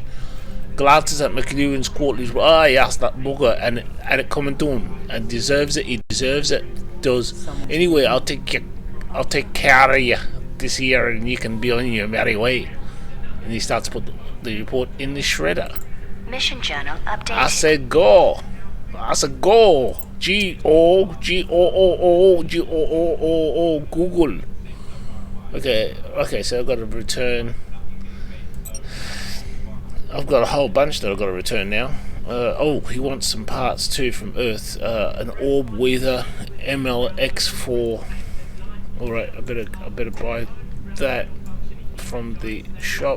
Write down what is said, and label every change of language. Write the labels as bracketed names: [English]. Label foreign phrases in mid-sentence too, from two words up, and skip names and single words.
[English] Glances at McGowan's Quarterly. Ah, yes, that bugger, and it coming to him, and deserves it. He deserves it. Does anyway. I'll take care of you this year, and you can be on your merry way. And he starts to put the report in the shredder. Mission journal updated. I said go. G-O-O-O-G-O-O-O-G-O-O-O-O Google. Okay, so I've got to return. I've got a whole bunch that I've got to return now. He wants some parts too from Earth. An orb weather MLX4. Alright, I better buy that from the shop.